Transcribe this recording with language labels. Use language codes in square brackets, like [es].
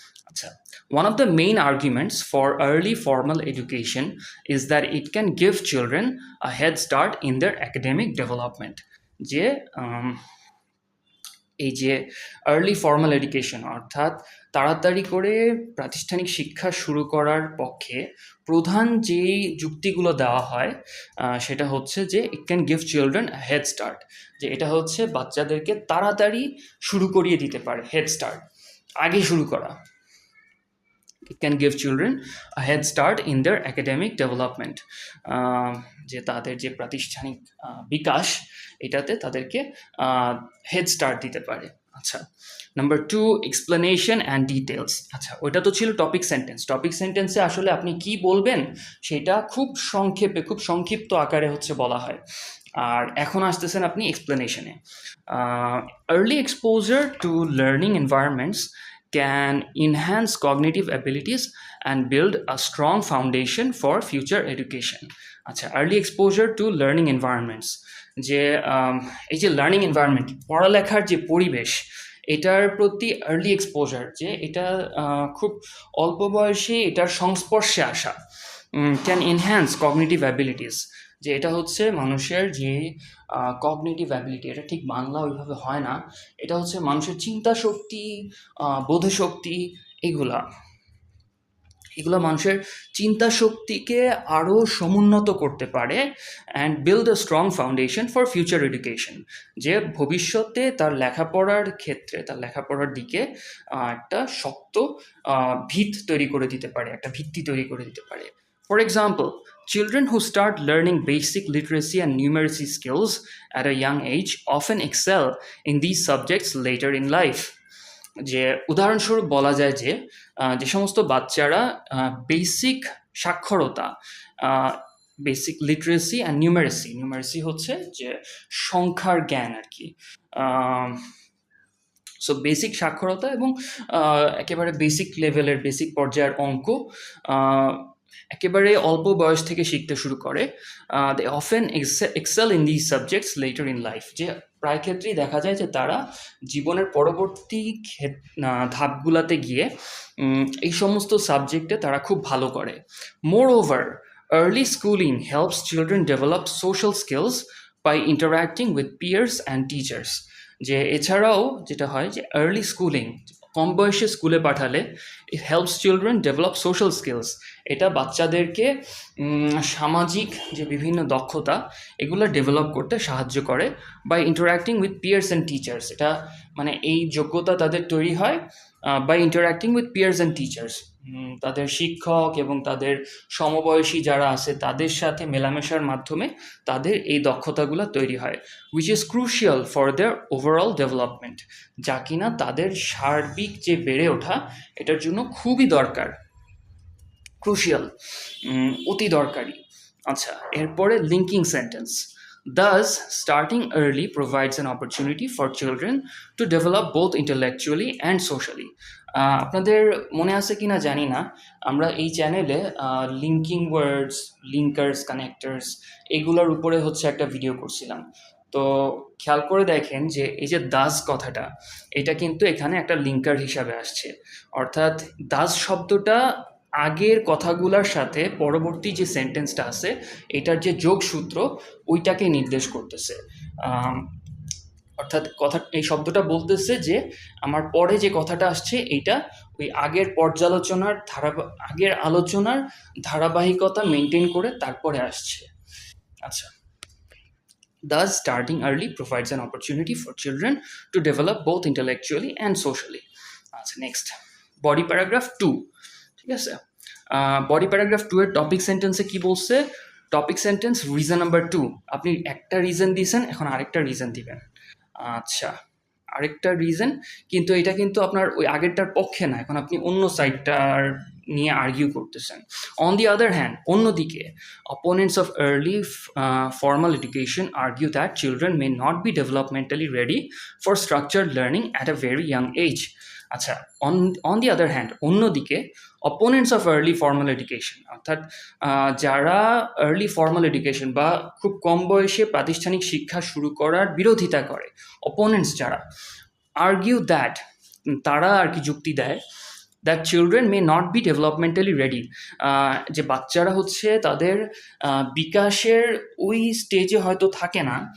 [en] আচ্ছা, one of the main arguments for early formal education is that it can give children a head start in their academic development. [bn] যে এই যে early formal education অর্থাৎ তাড়াতাড়ি করে প্রাতিষ্ঠানিক শিক্ষা শুরু করার পক্ষে প্রধান যেই যুক্তিগুলো দেওয়া হয় সেটা হচ্ছে যে [en] it can give children head start, [bn] যে এটা হচ্ছে বাচ্চাদেরকে তাড়াতাড়ি শুরু করিয়ে দিতে পারে, হেড স্টার্ট, আগে শুরু করা। [en] It can give children a head start in their academic development, [bn] যে তাদের যে প্রাতিষ্ঠানিক বিকাশ এটাতে তাদেরকে হেড স্টার্ট দিতে পারে। আচ্ছা, নাম্বার 2 এক্সপ্লেনেশন অ্যান্ড ডিটেলস। আচ্ছা, ওইটা তো ছিল টপিক সেন্টেন্স। টপিক সেন্টেন্সে আসলে আপনি কি বলবেন সেটা খুব সংক্ষেপে, খুব সংক্ষিপ্ত আকারে হচ্ছে বলা হয়। আর এখন আসতেছেন আপনি এক্সপ্লেনেশনে। [en] Early exposure to learning environments can enhance cognitive abilities and build a strong foundation for future education. [bn] আচ্ছা, [en] early exposure to learning environments, [bn] যে এই যে লার্নিং এনভায়রনমেন্ট, পড়ালেখার যে পরিবেশ, এটার প্রতি আর্লি এক্সপোজার, যে এটা খুব অল্প বয়সে এটার সংস্পর্শে আসা, [en] can enhance cognitive abilities, [bn] যে এটা হচ্ছে মানুষের যে কগনিটিভ অ্যাবিলিটি, এটা ঠিক বাংলা ওইভাবে হয় না, এটা হচ্ছে মানুষের চিন্তা শক্তি, বোধশক্তি, এগুলা এগুলো মানুষের চিন্তা শক্তিকে আরও সমুন্নত করতে পারে, [en] and build a strong foundation for future education, [bn] যে ভবিষ্যতে তার লেখাপড়ার ক্ষেত্রে, তার লেখাপড়ার দিকে একটা শক্ত ভিত তৈরি করে দিতে পারে, একটা ভিত্তি তৈরি করে দিতে পারে। [en] For example, children who start learning basic literacy and numeracy skills at a young age often excel in these subjects later in life. [bn] যে উদাহরণস্বরূপ বলা যায় যে যে সমস্ত বাচ্চারা বেসিক সাক্ষরতা, basic literacy and numeracy, numeracy হচ্ছে যে সংখ্যার জ্ঞান আর কি, সো বেসিক সাক্ষরতা এবং একেবারে বেসিক লেভেলের, বেসিক পর্যায়ের অঙ্ক একেবারে অল্প বয়স থেকে শিখতে শুরু করে, [en] they often excel in this subjects later in life, [bn] যে প্রায় ক্ষেত্রেই দেখা যায় যে তারা জীবনের পরবর্তী ধাপগুলাতে গিয়ে এই সমস্ত সাবজেক্টে তারা খুব ভালো করে। [en] Moreover, early schooling helps children develop social skills by interacting with peers and teachers. [bn] যে এছাড়াও যেটা হয় যে আর্লি স্কুলিং, কম বয়সে স্কুলে পাঠালে, [en] it helps children develop social skills, [bn] এটা বাচ্চাদেরকে সামাজিক যে বিভিন্ন দক্ষতা এগুলো ডেভেলপ করতে সাহায্য করে। [en] by interacting with peers and teachers, [bn] এটা মানে এই যোগ্যতা তাদের তৈরি হয় by interacting with pears and teachers, তাদের শিক্ষক এবং তাদের সমবয়সী যারা আছে তাদের সাথে মেলামেশার মাধ্যমে তাদের এই দক্ষতাগুলো তৈরি হয়, [en] which is crucial for their overall development, [bn] যা কিনা তাদের সার্বিক যে বেড়ে ওঠা এটার জন্য খুবই দরকার, ক্রুশিয়াল, অতি দরকারি। আচ্ছা, এরপরে linking sentence. [en] Thus, starting early provides an opportunity for children to develop both intellectually and socially. [bn] আপনাদের মনে আছে কি না জানি না, আমরা এই চ্যানেলে লিঙ্কিং ওয়ার্ডস, লিঙ্কার্স, কানেক্টার্স এগুলোর উপরে হচ্ছে একটা ভিডিও করছিলাম। তো খেয়াল করে দেখেন যে এই যে দাস কথাটা, এটা কিন্তু এখানে একটা লিঙ্কার হিসাবে আসছে, অর্থাৎ দাস শব্দটা আগের কথাগুলোর সাথে পরবর্তী যে সেন্টেন্সটা আছে এটার যে যোগসূত্র ওইটাকে নির্দেশ করতেছে। অর্থাৎ এই শব্দটা বলতেছে যে আমার পরে যে কথাটা আসছে এইটা ওই আগের পর্যালোচনার আগের আলোচনার ধারাবাহিকতা মেনটেন করে তারপরে আসছে। [en] আচ্ছা, thus starting early provides an opportunity for children to develop both intellectually and socially. [bn] আচ্ছা, নেক্সট বডি প্যারাগ্রাফ 2, ঠিক আছে। বডি প্যারাগ্রাফ 2 এর টপিক সেন্টেন্সে কি বলছে? টপিক সেন্টেন্স রিজন নাম্বার 2, আপনি একটা রিজন দিয়েছেন, এখন আরেকটা রিজন দিবেন। আচ্ছা, আরেকটা রিজন, কিন্তু এটা কিন্তু আপনার ওই আগেরটার পক্ষে না, এখন আপনি অন্য সাইডটার নিয়ে আর্গিউ করতেছেন। [en] on the other hand, [bn] অন্যদিকে, [en] opponents of early formal education argue that children may not be developmentally ready for structured learning at a very young age. [bn] আচ্ছা, [en] on the other hand, [bn] অন্যদিকে, [en] opponents of early formal education, [bn] অর্থাৎ যারা early formal education বা খুব কম বয়সে প্রাতিষ্ঠানিক শিক্ষা শুরু করার বিরোধিতা করে, অপোনেন্টস যারা, [en] argue that, [bn] তারা আর কি যুক্তি দেয়, [en] that children may not be developmentally ready, [bn] যে বাচ্চারা হচ্ছে তাদের বিকাশের ওই স্টেজে হয়তো থাকে না,